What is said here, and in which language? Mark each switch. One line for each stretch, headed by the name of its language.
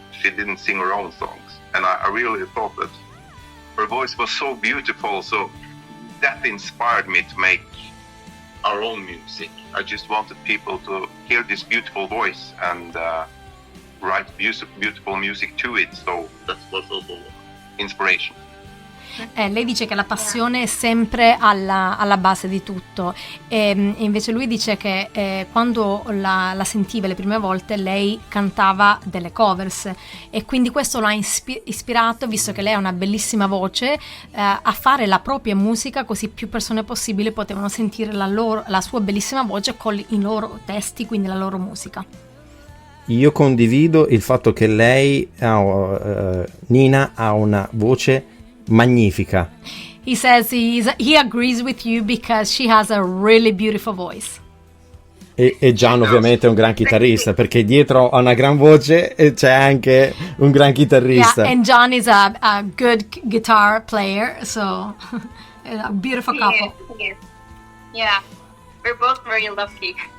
English: She didn't sing her own songs, and I really thought that her voice was so beautiful, so that inspired me to make our own music. I just wanted people to hear this beautiful voice and write beautiful music to it, so that was also inspiration.
Italian: Lei dice che la passione è sempre alla base di tutto, e invece lui dice che quando la sentiva le prime volte lei cantava delle covers, e quindi questo l'ha ispirato, visto che lei ha una bellissima voce, a fare la propria musica, così più persone possibili potevano sentire la sua bellissima voce con i loro testi, quindi la loro musica. Io condivido il fatto che lei, Nina, ha una voce magnifica.
English: He says he agrees with you because she has a really beautiful voice.
Italian: E Gian ovviamente è un gran chitarrista, perché dietro a una gran voce c'è anche un gran chitarrista.
English: Yeah, and Gian is a good guitar player, so a beautiful couple. Yeah, we're both very lucky.